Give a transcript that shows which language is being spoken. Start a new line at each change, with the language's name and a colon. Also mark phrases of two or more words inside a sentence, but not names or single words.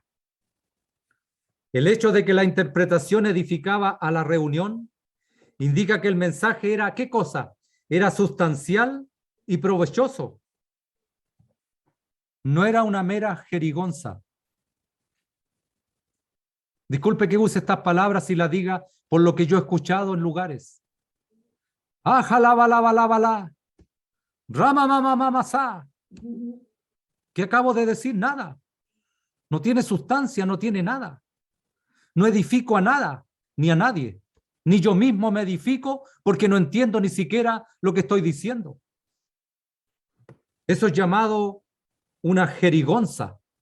Spanish: El hecho de que la interpretación edificaba a la reunión indica que el mensaje era, ¿qué cosa? Era sustancial y provechoso. No era una mera jerigonza. Disculpe que use estas palabras y las diga por lo que yo he escuchado en lugares. Ajala, bala, bala, bala. Rama, mama, mama, sa. ¿Qué acabo de decir? Nada. No tiene sustancia, no tiene nada. No edifico a nada, ni a nadie. Ni yo mismo me edifico porque no entiendo ni siquiera lo que estoy diciendo. Eso es llamado una jerigonza.